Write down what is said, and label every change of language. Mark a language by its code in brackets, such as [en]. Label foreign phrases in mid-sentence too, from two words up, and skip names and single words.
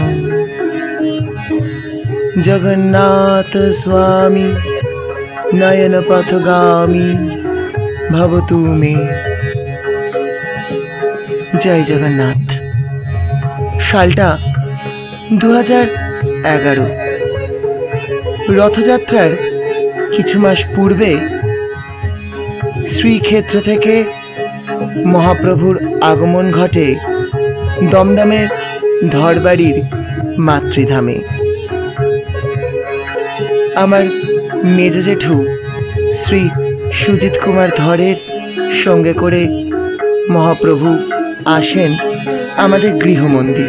[sa] जगन्नाथ स्वामी नयन पथगामी भवतु मे। [bn] জয় জগন্নাথ। সালটা 2011। रथযাত্রার কিছু মাস পূর্বে শ্রীক্ষেত্র থেকে মহাপ্রভুর আগমন ঘটে দমদমের ধরবাড়ির মাতৃধামে। আমার মেজ জেঠু শ্রী সুজিত কুমার ধরের সঙ্গে করে মহাপ্রভু আসেন আমাদের গৃহমন্দিরে।